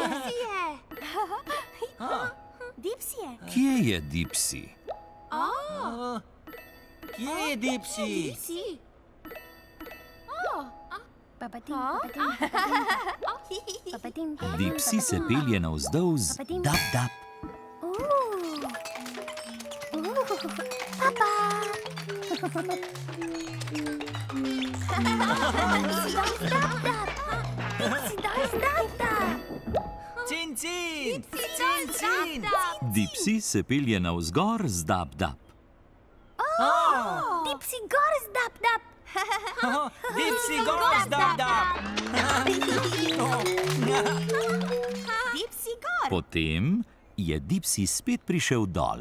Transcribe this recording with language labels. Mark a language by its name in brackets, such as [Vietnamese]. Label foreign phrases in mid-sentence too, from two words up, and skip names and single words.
[Slovenian] Kje je Dipsi? Kje je Dipsi? Dipsi se pelje navzdol dap dap. Cin, cin. Cin, cin. Dipsi se pelje navzgor z dap dap. Dipsi gor zdap dap. Dipsi gor, zdap, dap. Dipsi gor. Potem je Dipsi spet prišel dol.